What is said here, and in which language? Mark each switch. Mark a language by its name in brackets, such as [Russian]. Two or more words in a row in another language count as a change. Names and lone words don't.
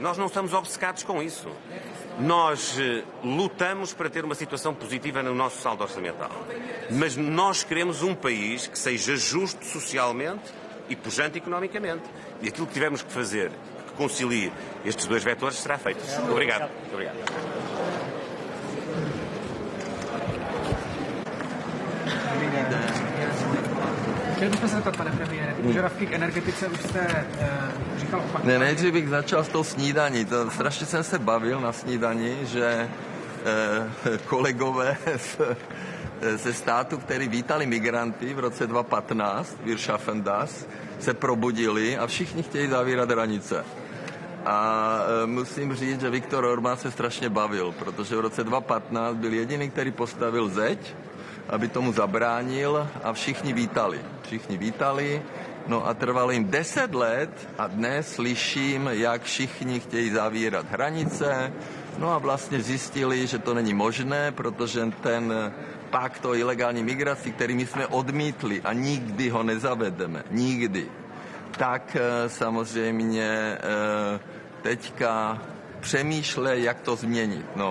[Portuguese] Nós não estamos obcecados com isso. Nós lutamos para ter uma situação positiva no nosso saldo orçamental. Mas nós queremos um país que seja justo socialmente e pujante economicamente. E aquilo que tivermos que fazer, que concilie estes dois vetores, será feito. Obrigado. [Czech] Chtěl bych se zeptat, pane premiére, požadavky k energetice už jste říkal opakovaně. Ne, nejdřív bych začal s tou snídaní. To strašně jsem se bavil na snídani, že kolegové ze státu, který vítali migranty v roce 2015, [German] Wir schaffen das, [Czech] se probudili a všichni chtějí zavírat hranice. A musím říct, že Viktor Orbán se strašně bavil, protože v roce 2015 byl jediný, který postavil zeď, aby tomu zabránil a všichni vítali, no a trvalo jim 10 let a dnes slyším, jak všichni chtějí zavírat hranice, no a vlastně zjistili, že to není možné, protože ten pakt o ilegální migraci, který my jsme odmítli a nikdy ho nezavedeme, nikdy, tak samozřejmě teďka přemýšlej, jak to změnit, no.